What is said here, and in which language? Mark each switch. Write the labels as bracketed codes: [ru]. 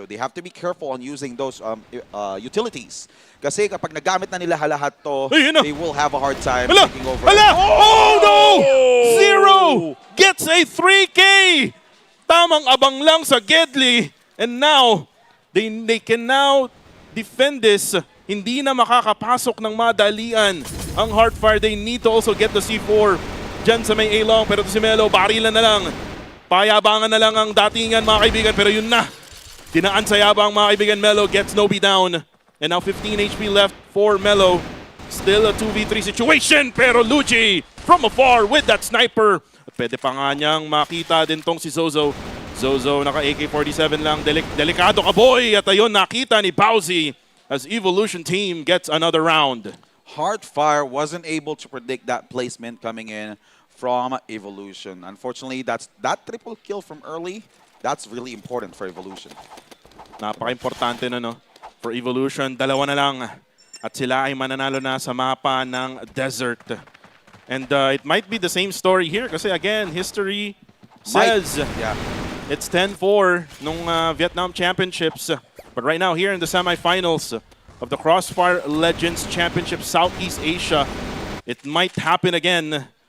[en] So they have to be careful on using those utilities. [tl] Kasi kapag nagamit na nila lahat to, [en] they will have a hard time taking over. Oh no! Zero gets a 3K! [tl] Tamang abang lang sa Gedli. [en] And now, they can now defend this. [tl] Hindi na makakapasok ng madalian ang Heartfire. [en] They need to also get the C4 dyan sa may A-long. [tl] Pero si Melo, barilan na lang. Payabangan na lang ang datingan, mga kaibigan. Pero yun na. Dinaan sa yabang, mga kaibigan. [en] Melo gets Nobi down. And now 15 HP left for Melo. Still a 2v3 situation. [tl] Pero Luigi [en] from afar with that sniper. [tl] At pwede pa nga niyang makita din tong si Zozo. Zozo naka AK-47 lang. Delikado ka, boy. At ayun, nakita ni Bowsy [en] as Evolution team gets another round. Heartfire wasn't able to predict that placement coming in from Evolution. Unfortunately, that triple kill from early, that's really important for Evolution. [tl] Napaka-importante na, no? For Evolution, 2 na lang. At sila ay mananalo na sa mapa ng Desert. [en] And it might be the same story here kasi again, history says it's 10-4 nung Vietnam Championships. But right now, here in the semifinals of the CrossFire Legends Championship Southeast Asia, it might happen again.